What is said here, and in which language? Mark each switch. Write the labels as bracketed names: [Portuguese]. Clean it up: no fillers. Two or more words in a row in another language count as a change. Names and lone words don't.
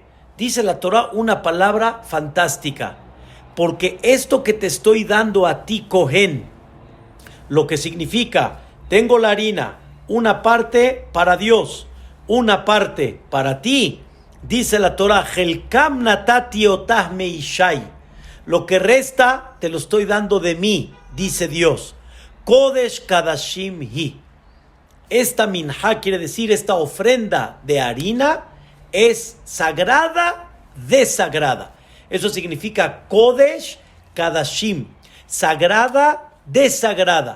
[Spanish] Dice la Torá una palabra fantástica. Porque esto que te estoy dando a ti, Cohen, lo que significa, tengo la harina, una parte para Dios, una parte para ti. Dice la Torá, [Hebrew] חלקם נתתי אותה מאשי. [Spanish] Lo que resta te lo estoy dando de mí, dice Dios. [Hebrew] קודש קדשים היא. [Spanish] Esta minja quiere decir, esta ofrenda de harina es sagrada de sagrada. Eso significa [Hebrew] קודש קדשים, [Spanish] sagrada de sagrada.